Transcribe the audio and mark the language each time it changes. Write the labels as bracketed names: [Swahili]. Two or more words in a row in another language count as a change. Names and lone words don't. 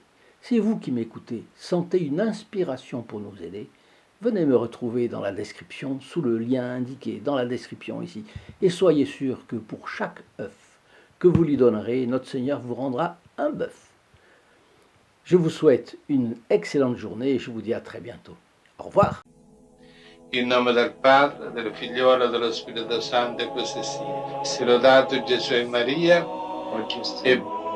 [French] Si vous qui m'écoutez sentez une inspiration pour nous aider, venez me retrouver dans la description, sous le lien indiqué dans la description ici. Et soyez sûr que pour chaque œuf que vous lui donnerez, notre Seigneur vous rendra un bœuf. Je vous souhaite une excellente journée et je vous dis à très bientôt. Au revoir. [Italian] In nome del Padre, del Figliolo e dello Spirito Santo, e così sia. Sia lodato Gesù e Maria, oggi e e sempre.